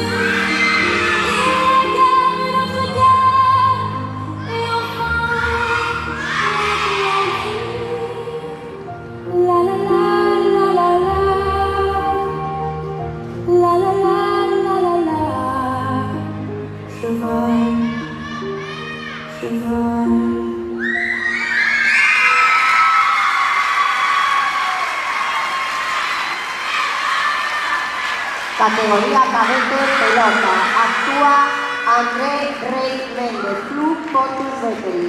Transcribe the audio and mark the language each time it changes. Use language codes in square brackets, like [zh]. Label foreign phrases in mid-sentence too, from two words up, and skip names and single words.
[fr] Il regarde une autre gare, et enfin, la la la la la la, la la la la la la. Je vole, je vole. [es] Categoría cadete pelota. Actúa André Rey Méndez, Club Pontus Veteris.